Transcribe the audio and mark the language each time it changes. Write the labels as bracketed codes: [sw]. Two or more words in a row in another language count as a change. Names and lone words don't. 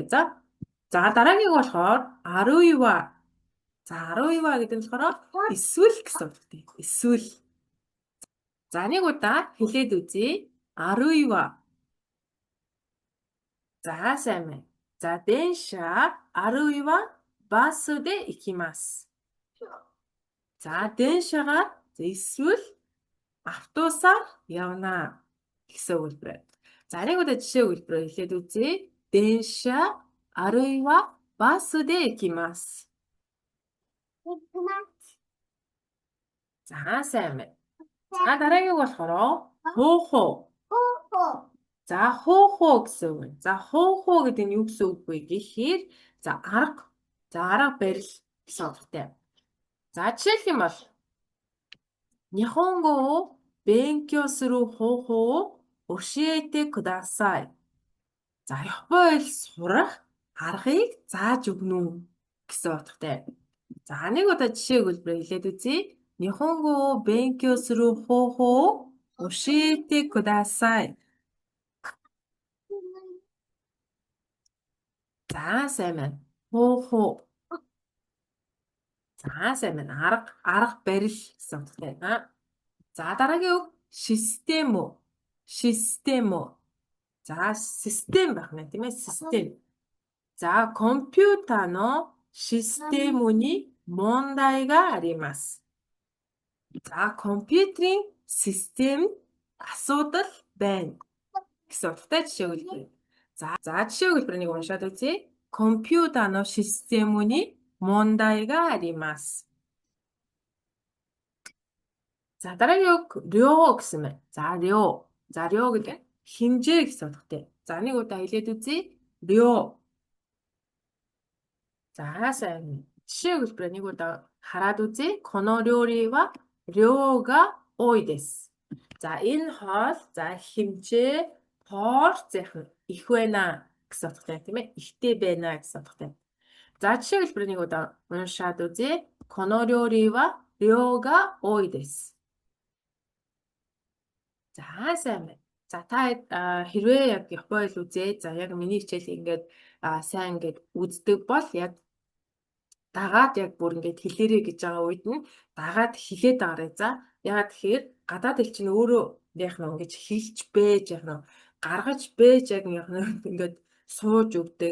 [mn] За дараагийн болохоор аруйва. За аруйва гэдэг нь болохоор эсвэл гэсэн утгатай. Эсвэл. За нэг удаа хэлээд үзье. Аруйва. За сайн байна. [ja] За 電車 あるいはバスで行きます. [mn] За, дээншагаар эсвэл автобусаар явна гэсэн өгүүлбэр. За, нэг удаа жишээ өгүүлбэрээр хэлээд үзье. [ja] 電車、あるいは、バスで行きます. [mn] За, сайн байна. За, дараагийн болохоор хууху. За, хууху гэсэн үг. За, хууху гэдэг нь юу гэсэн үг вэ гэхээр за, арга. За, арга барил гэсэн утгатай. За, жишээлх юм бол [ja] 日本語を勉強する方法を教えてください. [mn] За, Япон хэл сурах аргыг зааж өгнө үү гэсэн утгатай. За, нэг удаа жишээ өгүүлбэрээр хэлээд үзье. [ja] 日本語を勉強する方法を教えてください. [mn] За, сайн байна. Хууху. За, сайн байна. Арга барил гэсэн утгатай байна. За, дараагийн үг системо. Системо. За, систем байх нь тийм ээ, систем. За, [ja] コンピューターのシステムに問題があります。 [mn] За, компьютерийн систем асуудал байна гэсэн утгатай жишээ өгүүлбэр. За, жишээ өгүүлбэрийг уншаад үзье. [ja] コンピューターのシステムに問題があります。 [mn] За, дараагийн үг рё гэсэн байна. За, рё. За, рё гэдэг нь хэмжээ гэсэн утгатай. За, нэг удаа хэлээд үзье. рё. За, сайн. Жишээ өгүүлбэрээ нэг удаа хараад үзье. [ja] この料理は量が多いです。 [mn] За, энэ хоол за хэмжээ порц их байна гэсэн утгатай тийм ээ. Ихтэй байна гэсэн утгатай. За, жишээ хэлбэрийг нэг удаа уншаад үзье. [ja] この料理は量が多いです。 [mn] За, сайн байна. За, та хэрвээ яг Япон хэл үзээд за яг миний хичээлийг ингээд сайн ингээд үздэг бол яг дагаад яг бүр ингээд хэлээрэй гэж байгаа үед нь дагаад хэлээд байгаарай. За, яагаад тэгэхээр гадаад хэл чинь өөрөө яг нэг ингэж хэлж бэж яг нэг гаргаж бэж яг нэг ингээд сууж өгдөг.